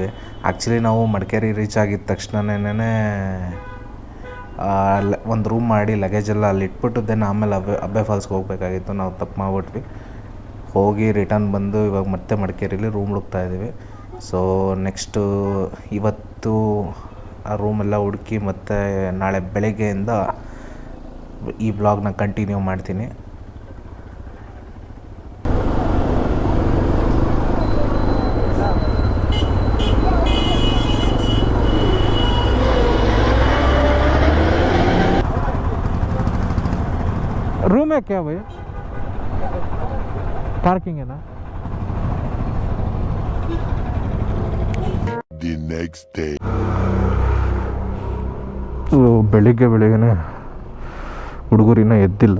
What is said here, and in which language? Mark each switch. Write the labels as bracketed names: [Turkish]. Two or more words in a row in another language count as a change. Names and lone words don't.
[Kannada] ಆ್ಯಕ್ಚುಲಿ ನಾವು ಮಡಿಕೇರಿ ರೀಚ್ ಆಗಿದ್ದ ತಕ್ಷಣನೇ ಒಂದು ರೂಮ್ ಮಾಡಿ ಲಗೇಜೆಲ್ಲ ಅಲ್ಲಿ ಇಟ್ಬಿಟ್ಟು ದೆನ್ ಆಮೇಲೆ ಅಬ್ಬೆ ಫಾಲ್ಸ್ಗೆ ಹೋಗಬೇಕಾಗಿತ್ತು. ನಾವು ತಪ್ಪು ಮಾಡಿಬಿಟ್ವಿ. ಹೋಗಿ ರಿಟರ್ನ್ ಬಂದು ಇವಾಗ ಮತ್ತೆ ಮಡಿಕೇರಿಲಿ ರೂಮ್ ಹುಡುಕ್ತಾ ಇದ್ದೀವಿ. [English] so next [Kannada] ಇವತ್ತು ಆ ರೂಮೆಲ್ಲ ಹುಡುಕಿ ಮತ್ತು ನಾಳೆ ಬೆಳಗ್ಗೆಯಿಂದ ಈ ಬ್ಲಾಗ್ನ ಕಂಟಿನ್ಯೂ ಮಾಡ್ತೀನಿ. [Hindi] रूम है क्या भाई? पार्किंग है ना? [English] The next day. [Kannada] ಬೆಳಿಗ್ಗೆನೇ ಹುಡುಗರಿನ ಎದ್ದಿಲ್ಲ.